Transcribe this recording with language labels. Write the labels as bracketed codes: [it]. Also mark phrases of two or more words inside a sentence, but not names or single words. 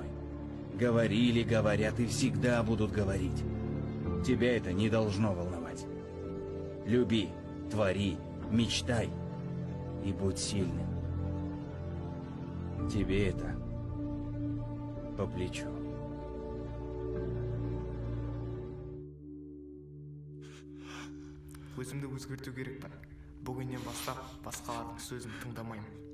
[ru] Говорили, говорят и всегда будут говорить. Тебя это не должно волновать. Люби, твори, мечтай и будь сильным. Тебе это по плечу. [kk] Өзімді өзгерту керек па? Бүгіннен бастап басқалардың сөзін тыңдамаймын.